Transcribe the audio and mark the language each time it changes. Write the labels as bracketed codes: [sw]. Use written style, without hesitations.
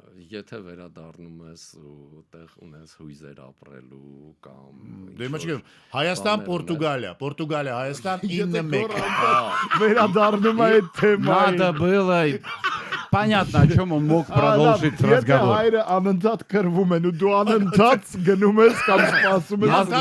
[hy] Եթե վերադառնում ես ու տեղ ունես հույզեր ապրելու կամ Դե մաչկե Հայաստան, Պորտուգալիա, Հայաստան 9-1։ Վերադառնում է այդ թեմային։ [ru] Надо было... Понятно, о чем он мог продолжить разговор. [hy] Հայրը անընդհատ կրվում են ու դու անընդհատ гնում ես կամ սպասում ես։